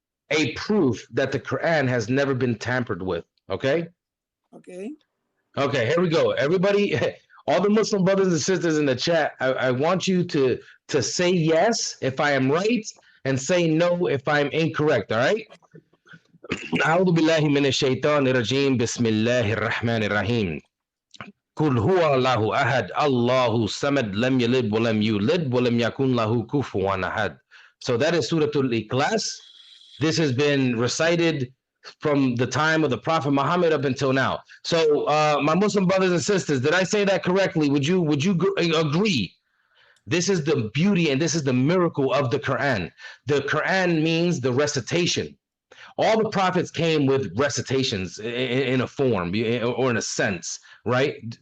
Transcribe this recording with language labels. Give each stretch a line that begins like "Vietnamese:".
English: a proof that the Quran has never been tampered with. Okay. Okay. Okay, here we go. Everybody, all the Muslim brothers and sisters in the chat, I want you to say yes if I am right and say no if I'm incorrect. All right.
Arabic: أعوذ بالله من الشيطان الرجيم بسم الله الرحمن الرحيم قل هو الله أحد الله الصمد لم يلد ولم يولد ولم يكن له كفوا أحد.
English: So that is Surah Al-Ikhlas. This has been recited from the time of the Prophet Muhammad up until now. So, my Muslim brothers and sisters, did I say that correctly? Would you agree? This is the beauty and this is the miracle of the Quran. The Quran means the recitation. All the prophets came with recitations in a form or in a sense, right?